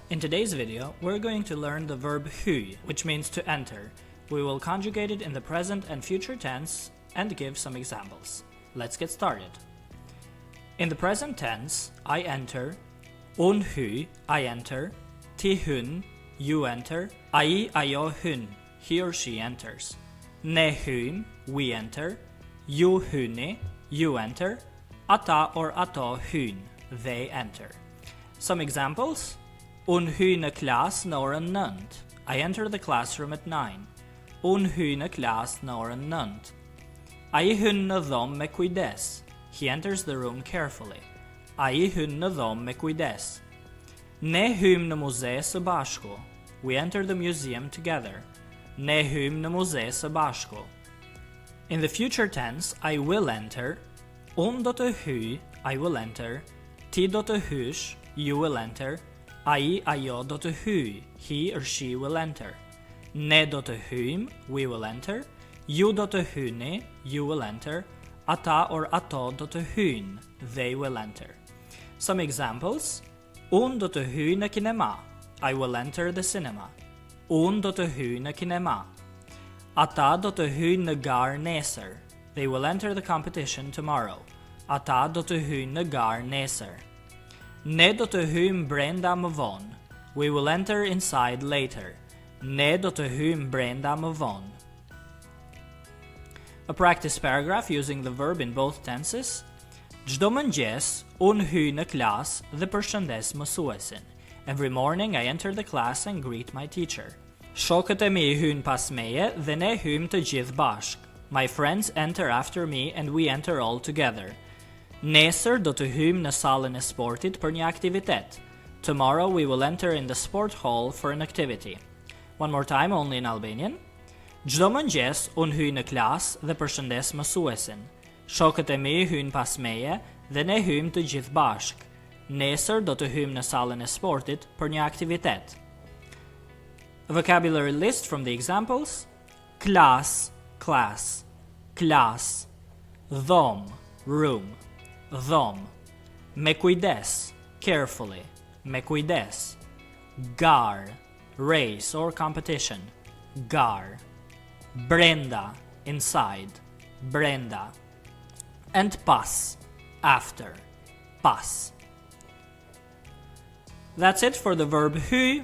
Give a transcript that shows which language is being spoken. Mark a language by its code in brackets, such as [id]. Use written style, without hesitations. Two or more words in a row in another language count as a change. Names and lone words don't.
[en] In today's video, we're going to learn the verb hyj, which means to enter. We will conjugate it in the present and future tense and give some examples. Let's get started. In the present tense, I enter, [sq] unë hyj, [en] I enter, [sq] ti hyn, [en] you enter, [sq] ai, ajo hyn, [en] he or she enters. [sq] Ne hyjm, [en] we enter, [sq] ju hyni, [en] you enter, [sq] ata or ato hyjn, [en] they enter. Some examples. [sq] Unë hyj në klasë në orën 9. [en] I enter the classroom at 9. [sq] Unë hyj në klasë në orën 9. Ai hyn në dhomë me kujdes. [en] He enters the room carefully. [sq] Ai hyn në dhomë me kujdes. Ne hyjm në muze së bashku. [en] We enter the museum together. [sq] Ne hyjm në muze së bashku. [en] In the future tense, I will enter. [sq] Unë do të hyj, [en] I will enter. [sq] Ti do të hysh, [en] you will enter. [sq] Ai, ajo do të hyj, [en] he or she will enter. [sq] Ne do të hyjm, [en] we will enter. [sq] Ju do të hyni, [en] you will enter. [sq] Ata or ato do të hyjn, [en] they will enter. Some examples. [sq] Unë do të hyj në kinema. [en] I will enter the cinema. [sq] Unë do të hyj në kinema. Ata do të hyjnë në garë nesër. [en] They will enter the competition tomorrow. [sq] Ata do të hyjnë në garë nesër. Ne do të hyjmë brenda më vonë. [en] We will enter inside later. [sq] Ne do të hyjmë brenda më vonë. [en] A practice paragraph using the verb in both tenses. [sq] Çdo mëngjes, unë hyj në klasë dhe përshëndes mësuesin. [en] Every morning I enter the class and greet my teacher. [sq] Shokët e mi hyjnë pas meje dhe ne hyjmë të gjithë bashk. [en] My friends enter after me and we enter all together. [sq] Nesër do të hyjmë në sallën e sportit për një aktivitet. [en] Tomorrow we will enter in the sport hall for an activity. One more time, only in Albanian. [sq] Çdo mëngjes, unë hyj në klasë dhe përshëndes mësuesin. Shokët e mi hyjnë pas meje dhe ne hyjmë të gjithë bashk. Nesër do të hyjmë në sallën e sportit për një aktivitet. [en] A vocabulary list from the examples. [sq] Klas, class. Klas. Dhom, room. Dhom. Me kujdes, carefully. Me kujdes. [en] Gar, race or competition. [sq] Gar. Brenda, inside. [en] Brenda. And pas, after. [sq] Pas. [en] That's it for the verb hyj.